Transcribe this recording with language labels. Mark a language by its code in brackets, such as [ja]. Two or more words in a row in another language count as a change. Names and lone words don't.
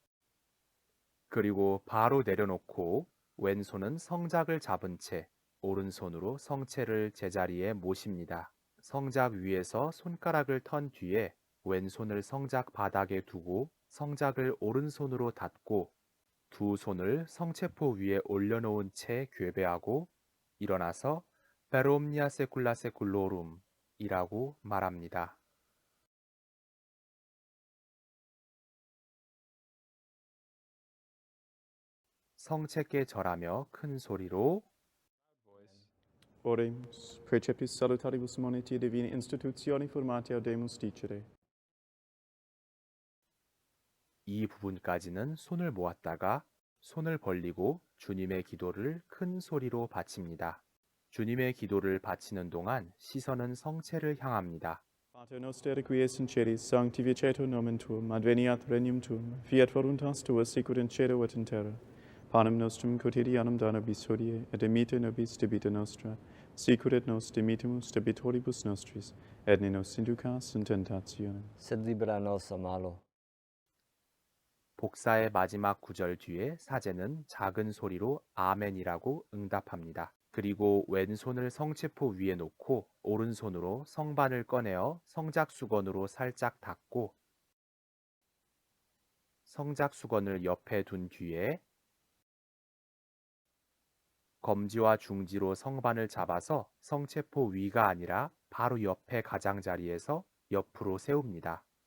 [ko] 그리고 바로 내려놓고 왼손은 성작을 잡은 채 오른손으로 성체를 제자리에 모십니다. 성작 위에서 손가락을 턴 뒤에 왼손을 성작 바닥에 두고 성작을 오른손으로 닫고 두 손을 성체포 위에 올려놓은 채 괴배하고 일어나서 [la] Per omnia saecula saeculorum [ko] 이라고 말합니다. 성체께 절하며 큰 소리로 [la] Oremus, preceptis salutaribus moniti divini institutioni formati audemus dicere. [ko] 이 부분까지는 손을 모았다가 손을 벌리고 주님의 기도를 큰 소리로 바칩니다. 주님의 기도를 바치는 동안 시선은 성체를 향합니다. [la] Pater noster qui es in celis, sanctificetur nomen tuum, adveniat regnum tuum, fiat voluntas tua sicut in cielo et in terra. Panem nostrum quotidianum da nobis hodie, et dimitte nobis debita nostra, sicut et nos dimittimus debitoribus nostris, et ne nos inducas in tentationem. Sed libera nos a malo. [ko] 복사의 마지막 구절 뒤에 사제는 작은 소리로 아멘이라고 응답합니다. 그리고 왼손을 성체포 위에 놓고 오른손으로 성반을 꺼내어 성작수건으로 살짝 닦고 성작수건을 옆에 둔 뒤에 검지와 중지로 성반을 잡아서 성체포 위가 아니라 바로 옆에 가장자리에서 옆으로 세웁니다.